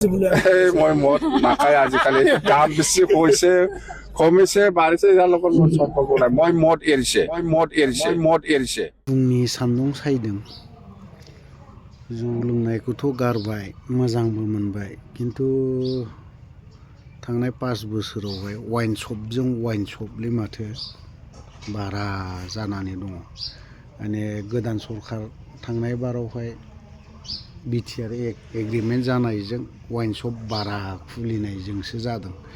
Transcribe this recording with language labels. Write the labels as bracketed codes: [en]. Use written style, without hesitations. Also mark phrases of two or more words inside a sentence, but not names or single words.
[as] মই মদ নাখায় আজিকালি দাম বেছি হৈছে কমিছে বাঢ়িছে ইয়াৰ লগত মোৰ সম্পৰ্ক নাই মই মদ এৰিছে [brx] फुंनि सान्दुं सायदों जौ लोंनायखौथ' गारबाय मोजांबो मोनबाय खिन्थु थांनाय 5 बोसोरावहाय वाइन शपलै माथो बारा जानानै दङ माने गोदान सरखार थांनाय बारावहाय बिटिआर एग्रिमेन्ट जानायजों [en] wine shop [brx] बारा खुलिनायजोंसो जादों